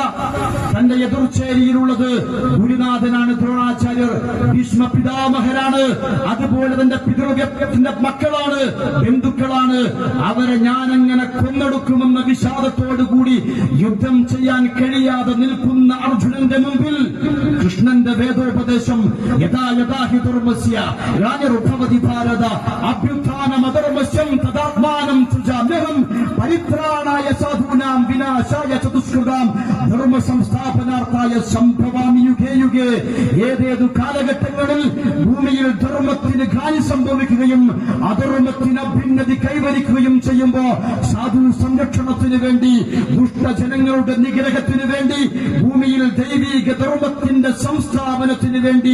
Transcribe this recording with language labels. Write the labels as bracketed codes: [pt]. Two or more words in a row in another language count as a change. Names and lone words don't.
[ml] തന്റെ എതിർച്ചേരിയിലുള്ളത് ഗുരുനാഥനാണ്, ദ്രോണാചാര്യർ, ഭീഷ്മ പിതാമഹരാണ്, അതുപോലെ തന്റെ പിതൃവ്യത്തിന്റെ മക്കളാണ്, ബന്ധുക്കളാണ്. അവരെ ഞാനെങ്ങനെ കൊന്നെടുക്കുമെന്ന വിഷാദത്തോടുകൂടി യുദ്ധം ചെയ്യാൻ കഴിയാതെ നിൽക്കുന്ന അർജുനന്റെ മുമ്പിൽ കൃഷ്ണന്റെ വേദോപദേശം [sa] യഥാ യഥാ ഹി ധർമ്മസ്യ ഗ്ലാനിരുഭവതി ഭാരത അഭ്യുത്ഥാനമധർമ്മസ്യം തദാത്മാനം സൃജാമ്യഹം പരിത്രാണായ സാധൂനാം വിനാശായ ചതുഷ്കൃതാം ധർമ്മ സംസ്ഥാപനാർത്ഥായ സംഭവാമി യുഗേ യുഗേ. [ml] ഏതേതു കാലഘട്ടങ്ങളിൽ ഭൂമിയിൽ ധർമ്മത്തിന് ഗ്ലാനി സംഭവിക്കുകയും അധർമ്മത്തിന് അഭ്യുന്നതി കൈവരിക്കുകയും ചെയ്യുമ്പോ സാധു സംരക്ഷണത്തിന് വേണ്ടി, ദുഷ്ടജനങ്ങളുടെ നിഗ്രഹത്തിന് വേണ്ടി, ഭൂമിയിൽ ദൈവീക ധർമ്മത്തിന്റെ സംസ്ഥാപനത്തിന് വേണ്ടി